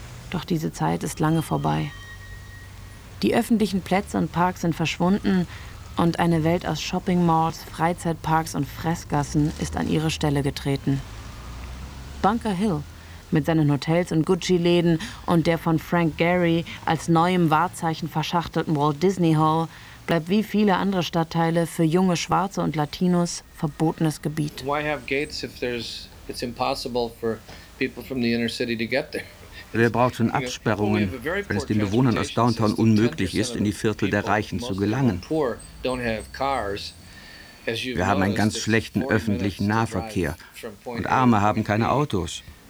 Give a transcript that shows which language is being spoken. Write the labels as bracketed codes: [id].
[de] Doch diese Zeit ist lange vorbei. Die öffentlichen Plätze und Parks sind verschwunden und eine Welt aus Shopping-Malls, Freizeitparks und Fressgassen ist an ihre Stelle getreten. Bunker Hill mit seinen Hotels und Gucci-Läden und der von Frank Gehry als neuem Wahrzeichen verschachtelten Walt Disney Hall bleibt wie viele andere Stadtteile für junge Schwarze und Latinos verbotenes Gebiet. [en] Why have gates if it's impossible for people from the inner city to get there? [de] Wer braucht schon Absperrungen, wenn es den Bewohnern aus Downtown unmöglich ist, in die Viertel der Reichen zu gelangen? Wir haben einen ganz schlechten öffentlichen Nahverkehr und Arme haben keine Autos.